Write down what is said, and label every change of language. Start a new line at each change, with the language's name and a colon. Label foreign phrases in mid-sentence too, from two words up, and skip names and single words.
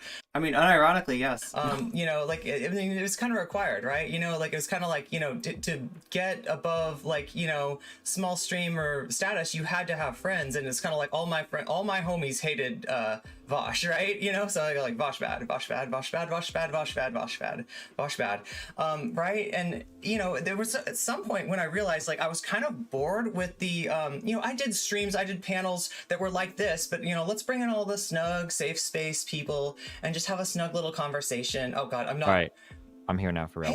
English: I mean, unironically, yes. You know, like, it was kind of required, right? You know, like, it was kind of like, you know, to get above, like, you know, small streamer status, you had to have friends, and it's kind of like all my homies hated Vosh, right? You know, so I go like, Vosh bad, Vosh bad, Vosh bad, Vosh bad, Vosh bad, Vosh bad, Vosh bad, right? And, you know, there was at some point when I realized, like, I was kind of bored with the, you know, I did streams, I did panels that were like this, but, you know, let's bring in all the snug, safe space people and just have a snug little conversation. Oh God, I'm not. All right, I'm here now for real.